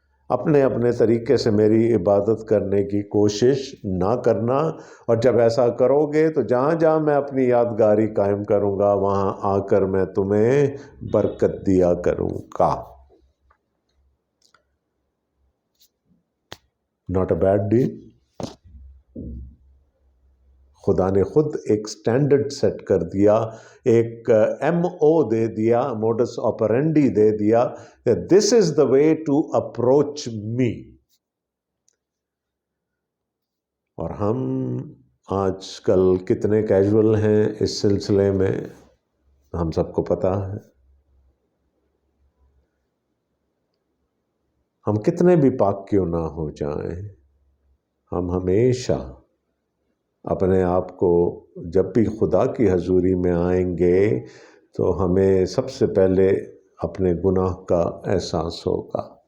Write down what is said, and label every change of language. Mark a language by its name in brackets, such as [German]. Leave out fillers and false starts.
[Urdu] اپنے اپنے طریقے سے میری عبادت کرنے کی کوشش نہ کرنا، اور جب ایسا کرو گے تو جہاں جہاں میں اپنی یادگاری قائم کروں گا وہاں آ کر میں تمہیں برکت دیا کروں گا۔ [English] Not a bad deal۔ [Urdu] خدا نے خود ایک سٹینڈرڈ سیٹ کر دیا، ایک ایم او دے دیا، موڈس آپرینڈی دے دیا کہ [English] This is the way to approach me. [Urdu] اور ہم آج کل کتنے کیجول ہیں اس سلسلے میں ہم سب کو پتا ہے. ہم کتنے بھی پاک کیوں نہ ہو جائیں، ہم ہمیشہ اپنے آپ کو جب بھی خدا کی حضوری میں آئیں گے تو ہمیں سب سے پہلے اپنے گناہ کا احساس ہوگا.